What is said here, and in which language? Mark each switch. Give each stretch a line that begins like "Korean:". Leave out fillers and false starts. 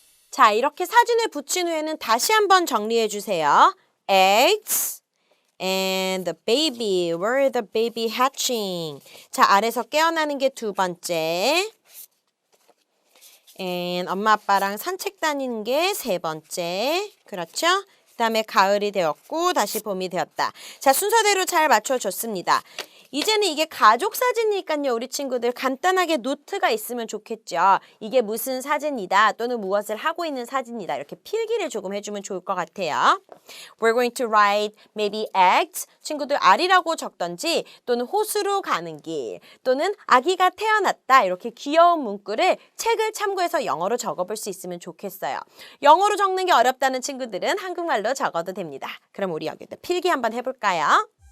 Korean: 자, 이렇게 사진을 붙인 후에는 다시 한번 정리해 주세요.
English: Eggs and the baby. Where is the baby hatching?
Korean: 자, 알에서 깨어나는 게 두 번째. And 엄마 아빠랑 산책 다니는 게 세 번째. 그렇죠? 그 다음에 가을이 되었고 다시 봄이 되었다. 자, 순서대로 잘 맞춰줬습니다. 이제는 이게 가족 사진이니까요. 우리 친구들 간단하게 노트가 있으면 좋겠죠. 이게 무슨 사진이다 또는 무엇을 하고 있는 사진이다. 이렇게 필기를 조금 해주면 좋을 것 같아요.
English: We're going to write maybe eggs.
Korean: 친구들 알이라고 적던지 또는 호수로 가는 길 또는 아기가 태어났다. 이렇게 귀여운 문구를 책을 참고해서 영어로 적어볼 수 있으면 좋겠어요. 영어로 적는 게 어렵다는 친구들은 한국말로 적어도 됩니다. 그럼 우리 여기다 필기 한번 해볼까요?